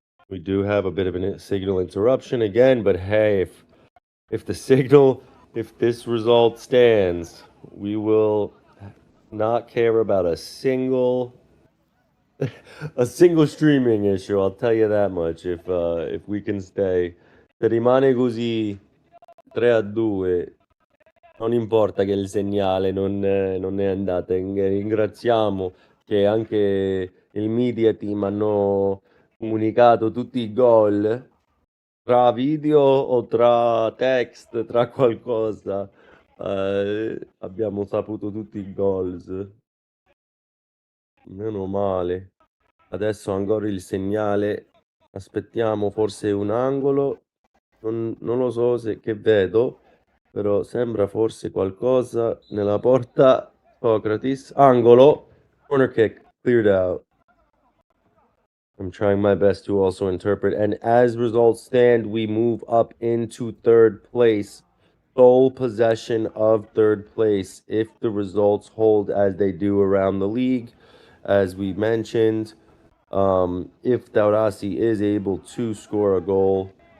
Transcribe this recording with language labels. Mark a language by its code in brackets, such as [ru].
[en] We do have a bit of a signal interruption again, but hey, if this result stands, we will not care about a single streaming issue. I'll tell you that much. If we can stay, [it] se rimane così 3-2, non importa che il segnale non è andato. Ringraziamo che anche il media team hanno comunicato tutti i gol tra video o tra text, tra qualcosa. Abbiamo saputo tutti i goals. Meno male. Adesso ancora il segnale. Aspettiamo forse un angolo. Non lo so che vedo, però sembra forse qualcosa nella porta. [en] Socrates. Angolo. Corner kick. Cleared out. I'm trying my best to also interpret. And as results stand, we move up into third place. Sole possession of third place if the results hold as they do around the league. As we mentioned, if Taurasi is able to score a goal,